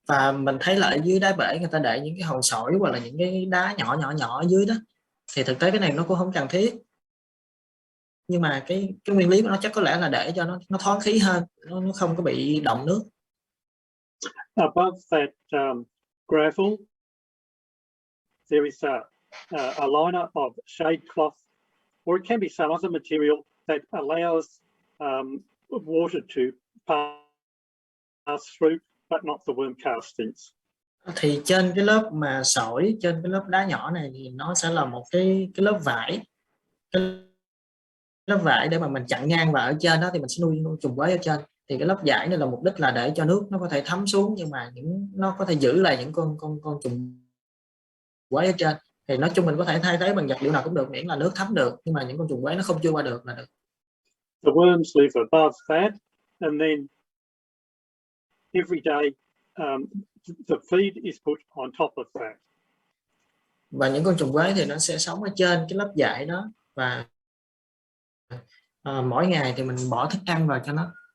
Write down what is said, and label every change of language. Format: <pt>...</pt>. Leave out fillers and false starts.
<vi>Và mình thấy là ở dưới đáy bể người ta để những cái hòn sỏi hoặc là những cái đá nhỏ ở dưới đó, thì thực tế cái này nó cũng không cần thiết, nhưng mà cái nguyên lý của nó chắc có lẽ là để cho nó thoáng khí hơn, nó không có bị đọng nước.</vi> <en>Above that gravel, there is a liner of shade cloth, or it can be some other material that allows water to pass through, but not the worm castings.</en> <vi>Thì trên cái lớp mà sỏi, trên cái lớp đá nhỏ này thì nó sẽ là một cái lớp vải, lớp vải để mà mình chặn ngang, và ở trên đó thì mình sẽ nuôi trùng quế ở trên. Thì cái lớp vải này là mục đích là để cho nước nó có thể thấm xuống, nhưng mà nó có thể giữ lại những con trùng quế ở trên. Thì nói chung mình có thể thay thế bằng vật liệu nào cũng được, miễn là nước thấm được, nhưng mà những con trùng quế nó không chui qua được là được.</vi> <en>The worms live above that, and then every day the feed is put on top of that.</en> <vi>Và những con trùng quế thì nó sẽ sống ở trên cái lớp vải đó, và mỗi ngày thì mình bỏ thức ăn vào cho nó.</vi>